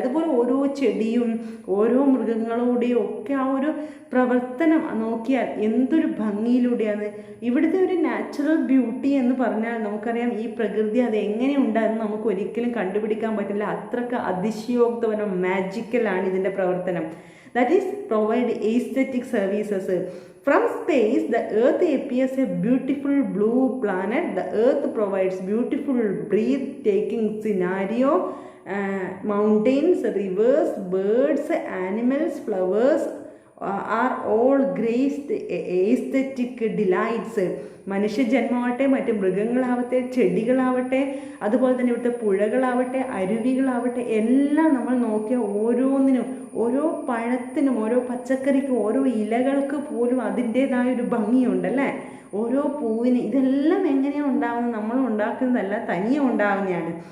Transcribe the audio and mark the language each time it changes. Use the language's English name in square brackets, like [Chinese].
[Malayalam] അതുപോലെ ഓരോ ചെടിയും ഓരോ മൃഗങ്ങളോടെയും ഒക്കെ ആ ഒരു പ്രവർത്തനം നോക്കിയാൽ എന്തൊരു ഭംഗിയിലൂടെയാണ്. ഇവിടുത്തെ ഒരു നാച്ചുറൽ ബ്യൂട്ടി എന്ന് പറഞ്ഞാൽ നമുക്കറിയാം ഈ പ്രകൃതി അത് എങ്ങനെ ഉണ്ടായെന്ന് നമുക്ക് ഒരിക്കലും കണ്ടുപിടിക്കാൻ പറ്റില്ല. അത്രക്ക് അതിശയോക്തവനം, മാജിക്കലാണ് ഇതിൻ്റെ പ്രവർത്തനം. [English] That is provide aesthetic services. From space, the Earth appears a beautiful blue planet. The Earth provides beautiful breathtaking scenario. Mountains, rivers, birds, animals, flowers are all graced aesthetic delights. [Malayalam] മനുഷ്യജന്മമാവട്ടെ, മറ്റ് മൃഗങ്ങളാവട്ടെ, ചെടികളാവട്ടെ, അതുപോലെ തന്നെ ഇവിടുത്തെ പുഴകളാവട്ടെ, അരുവികളാവട്ടെ, എല്ലാം നമ്മൾ നോക്കിയാൽ ഓരോന്നിനും, ഓരോ പഴത്തിനും, ഓരോ പച്ചക്കറിക്കും, ഓരോ ഇലകൾക്ക് പോലും അതിൻ്റേതായൊരു ഭംഗിയുണ്ടല്ലേ. ഓരോ പൂവിന് ഇതെല്ലാം എങ്ങനെയാണ് ഉണ്ടാകുന്നത്? നമ്മൾ ഉണ്ടാക്കുന്നതല്ല, തനിയെ ഉണ്ടാകുന്നതാണ്.